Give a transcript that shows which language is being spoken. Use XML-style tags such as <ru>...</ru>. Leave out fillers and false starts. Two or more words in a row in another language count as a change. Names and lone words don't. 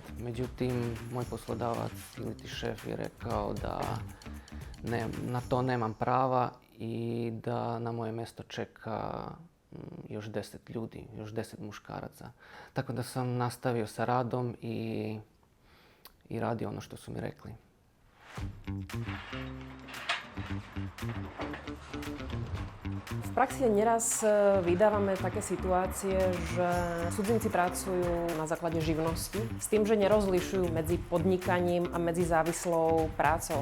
<sr>Međutim, moj poslodavac ili ti šef je rekao da na to nemam prava i da na moje mjesto čeka još 10 ljudi, još 10 muškaraca. Tako da sam nastavio sa radom i radio ono što su mi rekli.</sr> <sk>V praxi neraz vydávame také situácie, že cudzinci pracujú na základe živnosti s tým, že nerozlišujú medzi podnikaním a medzi závislou prácou.</sk>